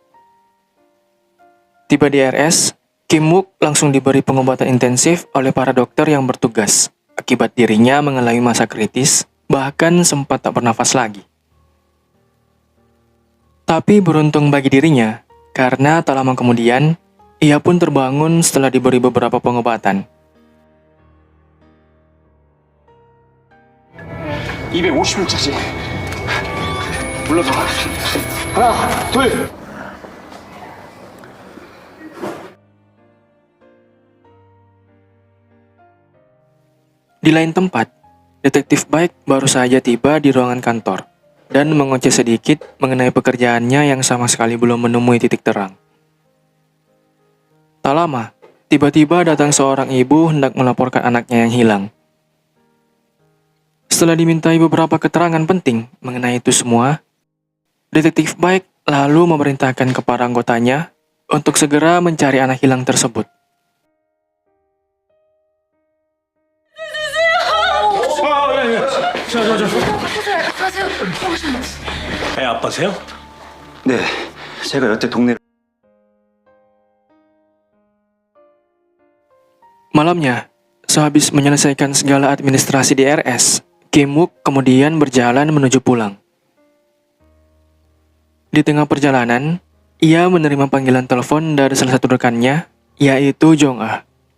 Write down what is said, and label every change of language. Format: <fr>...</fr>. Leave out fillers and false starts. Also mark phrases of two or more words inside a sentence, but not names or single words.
<id>Tiba di RS, Kim-wook langsung diberi pengobatan intensif oleh para dokter yang bertugas, akibat dirinya mengalami masa kritis, bahkan sempat tak bernafas lagi. Tapi beruntung bagi dirinya, karena tak lama kemudian, ia pun terbangun setelah diberi beberapa pengobatan.</id> <ko>250짜리. 물러서. 하나, 둘.</ko> <id>Di lain tempat, detektif Baik baru saja tiba di ruangan kantor dan mengoceh sedikit mengenai pekerjaannya yang sama sekali belum menemui titik terang. Tak lama, tiba-tiba datang seorang ibu hendak melaporkan anaknya yang hilang. Setelah dimintai beberapa keterangan penting mengenai itu semua, detektif Baik lalu memerintahkan kepada anggotanya untuk segera mencari anak hilang tersebut.</id> <ko>애 아빠세요? 네, 제가 여태 동네.</ko> <id>Malamnya, sehabis menyelesaikan segala administrasi di RS, Kim-wook kemudian berjalan menuju pulang. Di tengah perjalanan, ia menerima panggilan telepon dari salah satu rekannya, yaitu Jong-ah.</id>